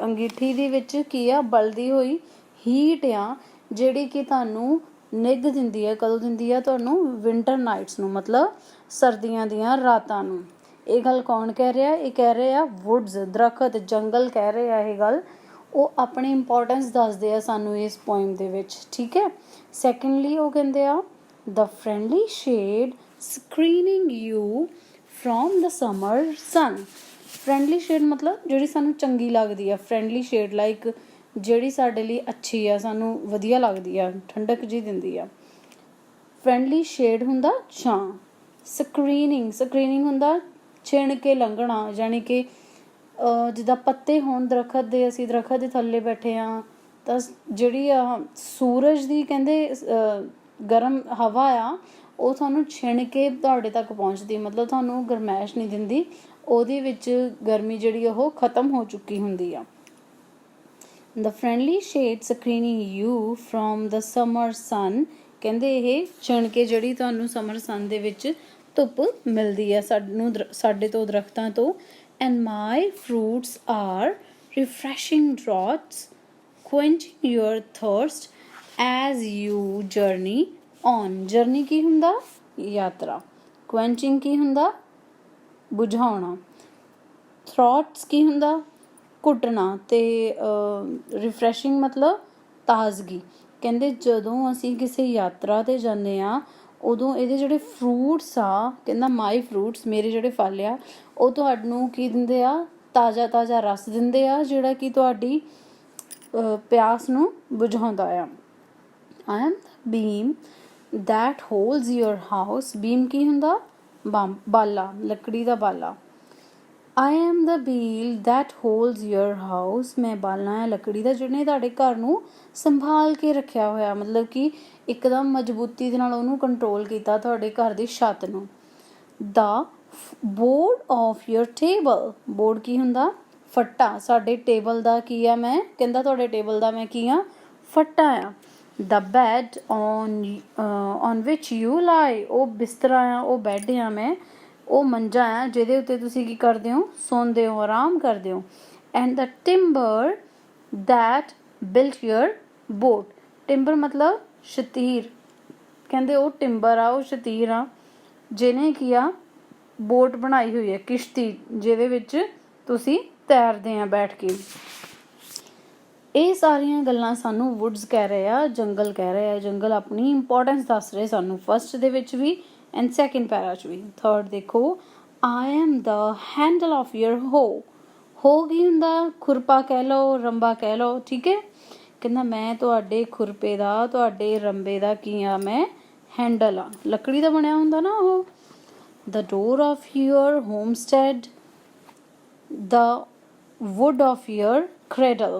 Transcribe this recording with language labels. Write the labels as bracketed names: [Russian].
[Punjabi] ਅੰਗੀਠੀ ਦੇ ਵਿੱਚ ਕੀ ਆ? ਬਲਦੀ ਹੋਈ ਹੀਟ ਆ, ਜਿਹੜੀ ਕਿ ਤੁਹਾਨੂੰ ਨਿੱਘ ਦਿੰਦੀ ਹੈ। ਕਦੋਂ ਦਿੰਦੀ ਆ ਤੁਹਾਨੂੰ? ਵਿੰਟਰ ਨਾਈਟਸ ਨੂੰ, ਮਤਲਬ ਸਰਦੀਆਂ ਦੀਆਂ ਰਾਤਾਂ ਨੂੰ। ਇਹ ਗੱਲ ਕੌਣ ਕਹਿ ਰਿਹਾ? ਇਹ ਕਹਿ ਰਹੇ ਆ ਵੁੱਡਸ, ਦਰਖਤ, ਜੰਗਲ ਕਹਿ ਰਹੇ ਆ ਇਹ ਗੱਲ। ਉਹ ਆਪਣੀ ਇੰਪੋਰਟੈਂਸ ਦੱਸਦੇ ਆ ਸਾਨੂੰ ਇਸ ਪੋਇਮ ਦੇ ਵਿੱਚ। ਠੀਕ ਹੈ। [English] secondly [Punjabi] ਉਹ ਕਹਿੰਦੇ ਆ [English] the friendly shade screening you from the summer sun. [Punjabi] friendly shade ਮਤਲਬ ਜਿਹੜੀ ਸਾਨੂੰ ਚੰਗੀ ਲੱਗਦੀ ਆ। friendly shade ਲਾਈਕ ਜਿਹੜੀ ਸਾਡੇ ਲਈ ਅੱਛੀ ਆ, ਸਾਨੂੰ ਵਧੀਆ ਲੱਗਦੀ ਆ, ਠੰਡਕ ਜਿਹੀ ਦਿੰਦੀ ਆ। friendly shade ਹੁੰਦਾ ਛਾਂ। ਸਕਰੀਨਿੰਗ ਹੁੰਦਾ ਛਿਣ ਕੇ ਲੰਘਣਾ, ਯਾਨੀ ਕਿ ਜਿੱਦਾਂ ਪੱਤੇ ਹੋਣ ਦਰਖਤ ਦੇ, ਅਸੀਂ ਦਰਖਤ ਦੇ ਥੱਲੇ ਬੈਠੇ ਹਾਂ ਤਾਂ ਜਿਹੜੀ ਸੂਰਜ ਦੀ ਕਹਿੰਦੇ ਗਰਮ ਹਵਾ ਆ, ਉਹ ਤੁਹਾਨੂੰ ਛਿਣ ਕੇ ਤੁਹਾਡੇ ਤੱਕ ਪਹੁੰਚਦੀ, ਮਤਲਬ ਤੁਹਾਨੂੰ ਗਰਮੈਸ਼ ਨਹੀਂ ਦਿੰਦੀ। ਉਹਦੇ ਵਿੱਚ ਗਰਮੀ ਜਿਹੜੀ ਉਹ ਖਤਮ ਹੋ ਚੁੱਕੀ ਹੁੰਦੀ ਆ। [English] The friendly shade screening you from the summer sun. [Punjabi] ਕਹਿੰਦੇ ਇਹ ਛਿਣ ਕੇ ਜਿਹੜੀ ਤੁਹਾਨੂੰ ਸਮਰ ਸਨ ਦੇ ਵਿੱਚ ਧੁੱਪ ਮਿਲਦੀ ਆ ਸਾਡੇ ਤੋਂ, ਦਰਖਤਾਂ ਤੋਂ। [English] And my fruits are refreshing draughts, quenching your thirst as you journey on. [Punjabi] journey ਕੀ ਹੁੰਦਾ? ਯਾਤਰਾ। quenching ਕੀ ਹੁੰਦਾ? ਬੁਝਾਉਣਾ। thoughts ਕੀ ਹੁੰਦਾ? ਘੁੱਟਣਾ। ਤੇ ਰਿਫਰੈਸ਼ਿੰਗ ਮਤਲਬ ਤਾਜ਼ਗੀ। ਕਹਿੰਦੇ ਜਦੋਂ ਅਸੀਂ ਕਿਸੇ ਯਾਤਰਾ 'ਤੇ ਜਾਂਦੇ ਹਾਂ, ਉਦੋਂ ਇਹਦੇ ਜਿਹੜੇ ਫਰੂਟਸ ਆ, ਕਹਿੰਦਾ ਮਾਈ ਫਰੂਟਸ, ਮੇਰੇ ਜਿਹੜੇ ਫਲ ਆ, ਉਹ ਤੁਹਾਨੂੰ ਕੀ ਦਿੰਦੇ ਆ? ਤਾਜ਼ਾ ਰਸ ਦਿੰਦੇ ਆ, ਜਿਹੜਾ ਕਿ ਤੁਹਾਡੀ ਪਿਆਸ ਨੂੰ ਬੁਝਾਉਂਦਾ ਆ। [English] I am the beam that holds your house. beam [Punjabi] ਕੀ ਹੁੰਦਾ? ਬਾਲਾ, ਲੱਕੜੀ ਦਾ ਬਾਲਾ। [English] I am the wheel that holds your house. [Punjabi] ਮੈਂ ਬਾਲਾ ਹੈ ਲੱਕੜੀ ਦਾ, ਜਿਹਨੇ ਤੁਹਾਡੇ ਘਰ ਨੂੰ ਸੰਭਾਲ ਕੇ ਰੱਖਿਆ ਹੋਇਆ, ਮਤਲਬ ਕਿ ਇੱਕਦਮ ਮਜ਼ਬੂਤੀ ਦੇ ਨਾਲ ਉਹਨੂੰ ਕੰਟਰੋਲ ਕੀਤਾ, ਤੁਹਾਡੇ ਘਰ ਦੀ ਛੱਤ ਨੂੰ। [English] The board of your table. board [Punjabi] ਕੀ ਹੁੰਦਾ? ਫੱਟਾ। ਸਾਡੇ ਟੇਬਲ ਦਾ ਕੀ ਆ? ਮੈਂ ਕਹਿੰਦਾ ਤੁਹਾਡੇ ਟੇਬਲ ਦਾ ਮੈਂ ਕੀ ਆ? ਫੱਟਾ ਆ। [English] The bed on which you lie. [Punjabi] ਉਹ ਬਿਸਤਰਾ ਆ, ਉਹ ਬੈੱਡ ਆ, ਮੈਂ ਉਹ ਮੰਜਾ ਆ ਜਿਹਦੇ ਉੱਤੇ ਤੁਸੀਂ ਕੀ ਕਰਦੇ ਹੋ? ਸੌਂਦੇ ਹੋ, ਆਰਾਮ ਕਰਦੇ ਹੋ। [English] And the timber that built your boat. [Punjabi] Timber ਮਤਲਬ ਸ਼ਤੀਰ। ਕਹਿੰਦੇ ਉਹ ਟਿੰਬਰ ਆ, ਉਹ ਸ਼ਤੀਰ ਆ, ਜਿਹਨੇ ਕੀ ਆ? ਬੋਟ ਬਣਾਈ ਹੋਈ ਹੈ, ਕਿਸ਼ਤੀ, ਜਿਹਦੇ ਵਿੱਚ ਤੁਸੀਂ ਤੈਰਦੇ ਆ ਬੈਠ ਕੇ। ਇਹ ਸਾਰੀਆਂ ਗੱਲਾਂ ਸਾਨੂੰ ਵੁੱਡਸ ਕਹਿ ਰਹੇ ਆ, ਜੰਗਲ ਕਹਿ ਰਹੇ ਆ। ਜੰਗਲ ਆਪਣੀ ਇੰਪੋਰਟੈਂਸ ਦੱਸ ਰਹੇ ਸਾਨੂੰ, ਫਸਟ ਦੇ ਵਿੱਚ ਵੀ ਐਂਡ ਸੈਕਿੰਡ ਪੈਰਾ 'ਚ ਵੀ। [English] third [Punjabi] ਦੇਖੋ, [English] I am the handle of your hoe. [Punjabi] hoe ਕੀ ਹੁੰਦਾ? ਖੁਰਪਾ ਕਹਿ ਲਓ, ਰੰਬਾ ਕਹਿ ਲਓ। ਠੀਕ ਹੈ। ਕਹਿੰਦਾ ਮੈਂ ਤੁਹਾਡੇ ਖੁਰਪੇ ਦਾ, ਤੁਹਾਡੇ ਰੰਬੇ ਦਾ ਕੀ ਆ? ਮੈਂ ਹੈਂਡਲ ਆ। ਲੱਕੜੀ ਦਾ ਬਣਿਆ ਹੁੰਦਾ ਨਾ ਉਹ। [English] The door of your homestead, the wood of your cradle.